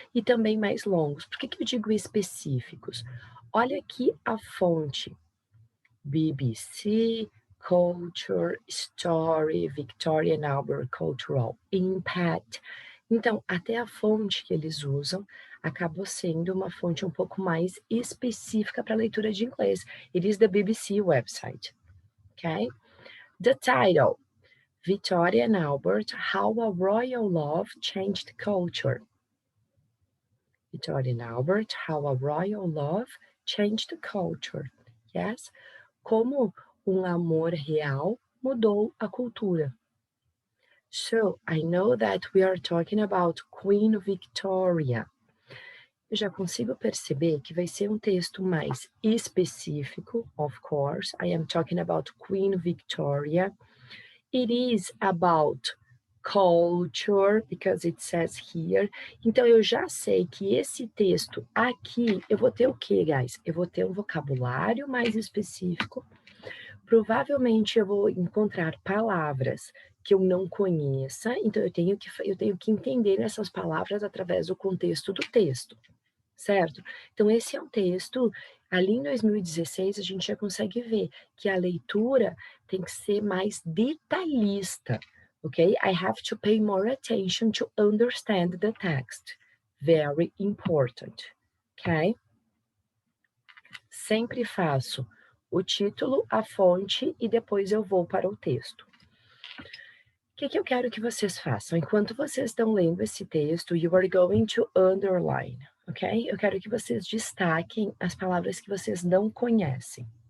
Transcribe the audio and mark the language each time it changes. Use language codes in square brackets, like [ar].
[pt] E também mais longos. Por que eu digo específicos? Olha aqui a fonte: BBC, Culture, Story, Victoria and Albert Cultural Impact. Então, até a fonte que eles usam acabou sendo uma fonte um pouco mais específica para leitura de inglês. [en] It is the BBC website, okay? The title: Victoria and Albert: How a Royal Love Changed Culture. Victoria and Albert: How a Royal Love Changed Culture. Yes? [pt] Como um amor real mudou a cultura. [en] So, I know that we are talking about Queen Victoria. [pt] Eu já consigo perceber que vai ser um texto mais específico, [en] of course. I am talking about Queen Victoria. It is about culture, because it says here. [pt] Então, eu já sei que esse texto aqui, eu vou ter o quê, guys? Eu vou ter um vocabulário mais específico. Provavelmente eu vou encontrar palavras que eu não conheça, então eu tenho que entender essas palavras através do contexto do texto, certo? Então esse é um texto, ali em 2016 a gente já consegue ver que a leitura tem que ser mais detalhista, ok? [en] I have to pay more attention to understand the text. Very important, ok? [pt] Sempre faço o título, a fonte e depois eu vou para o texto. O que eu quero que vocês façam? Enquanto vocês estão lendo esse texto, [en] you are going to underline, [pt] ok? Eu quero que vocês destaquem as palavras que vocês não conhecem.